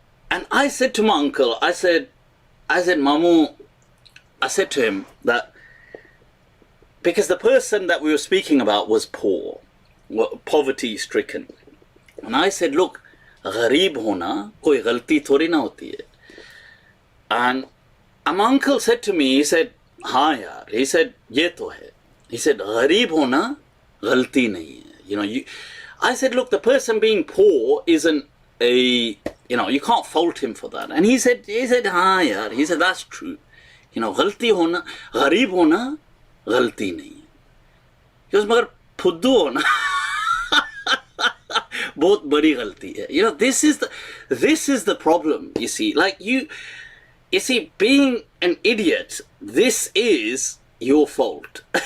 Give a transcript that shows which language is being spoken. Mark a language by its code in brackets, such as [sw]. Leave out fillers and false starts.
[en] And I said to my uncle, I said, Mamu, I said to him that because the person that we were speaking about was poor, poverty stricken. And I said, look, [hi] gharib hona koi ghalti thodi na hoti hai. [en] And my uncle said to me, he said, [hi] हाँ यार, [en] he said, [hi] ये तो है. [en] He said, [hi] गरीब होना गलती नहीं है. [en] You know, I said, look, the person being poor isn't you can't fault him for that. And he said, [hi] हाँ यार, [en] he said, that's true. You know, [hi] गलती होना, गरीब होना गलती नहीं है. [en] He goes, [hi] मगर फुद्दू होना बहुत बड़ी गलती है. [en] You know, this is the problem, you see. Like you see, being an idiot, this is your fault.